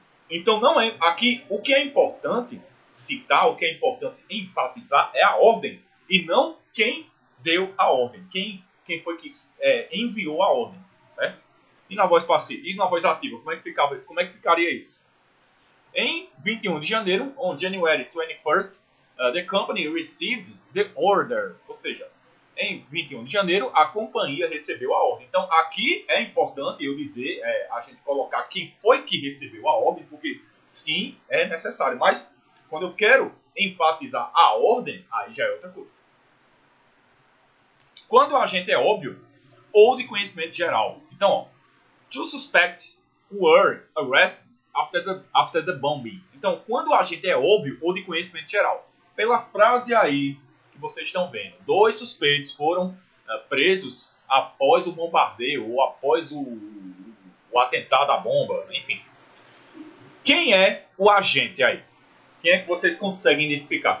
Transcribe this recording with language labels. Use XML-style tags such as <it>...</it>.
<pt>Então, não é aqui o que é importante citar, o que é importante enfatizar é a ordem e não quem deu a ordem, quem foi que enviou a ordem, certo? E na voz passiva, e na voz ativa, como é que ficaria isso? Em 21 de janeiro,</pt> <en>on January 21st, the company received the order.</en> <pt>Ou seja, em 21 de janeiro, a companhia recebeu a ordem. Então, aqui é importante eu dizer, a gente colocar quem foi que recebeu a ordem, porque sim, é necessário. Mas, quando eu quero enfatizar a ordem, aí já é outra coisa. Quando o agente é óbvio ou de conhecimento geral. Então, ó,</pt> <en>two suspects were arrested after the bombing.</en> <pt>Então, quando o agente é óbvio ou de conhecimento geral, pela frase aí que vocês estão vendo, 2 suspeitos foram presos após o bombardeio ou após o atentado à bomba, enfim. Quem é o agente aí? Quem é que vocês conseguem identificar?</pt>